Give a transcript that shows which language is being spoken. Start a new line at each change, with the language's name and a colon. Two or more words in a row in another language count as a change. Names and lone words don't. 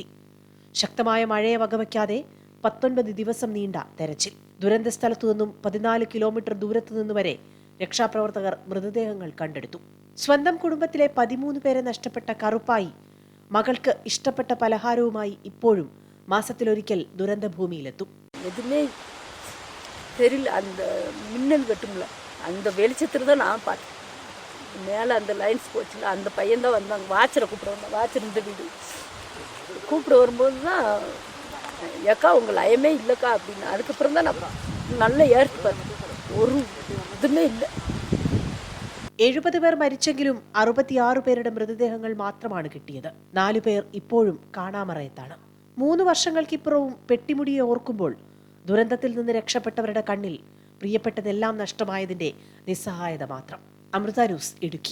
Malayalam: ശക്തമായ മഴയെ വകവയ്ക്കാതെ 19 ദിവസം നീണ്ട തെരച്ചിൽ. ദുരന്ത സ്ഥലത്തു നിന്നും 14 കിലോമീറ്റർ ദൂരത്തു നിന്നുവരെ രക്ഷാപ്രവർത്തകർ മൃതദേഹങ്ങൾ കണ്ടെടുത്തു. സ്വന്തം കുടുംബത്തിലെ 13 പേരെ നഷ്ടപ്പെട്ട കറുപ്പായി മകൾക്ക് ഇഷ്ടപ്പെട്ട പലഹാരവുമായി ഇപ്പോഴും മാസത്തിലൊരിക്കൽ ദുരന്തഭൂമിയിലെത്തും.
Tamil: எதுவுமே தெரியல. அந்த மின்னல் வெட்டும்ல அந்த வெளிச்சத்தில் தான் நான் பார்த்தேன். மேலே அந்த லைன்ஸ் போச்சுல, அந்த பையன்தான் வந்தாங்க. வாட்சரை கூப்பிடுவாங்க. வாட்சர் இந்த வீடு கூப்பிட வரும்போது தான் ஏக்கா உங்கள் லயமே இல்லைக்கா அப்படின்னு. அதுக்கப்புறம் தான் நான் நல்லா ஏறிட்டு பார்த்தேன். ஒரு இதுவுமே இல்லை.
Malayalam: 70 പേർ മരിച്ചെങ്കിലും 66 പേരുടെ മൃതദേഹങ്ങൾ മാത്രമാണ് കിട്ടിയത്. 4 പേർ ഇപ്പോഴും കാണാമറയത്താണ്. 3 വർഷങ്ങൾക്കിപ്പുറവും പെട്ടിമുടിയെ ഓർക്കുമ്പോൾ ദുരന്തത്തിൽ നിന്ന് രക്ഷപ്പെട്ടവരുടെ കണ്ണിൽ പ്രിയപ്പെട്ടതെല്ലാം നഷ്ടമായതിന്റെ നിസ്സഹായത മാത്രം. അമൃത ന്യൂസ്, ഇടുക്കി.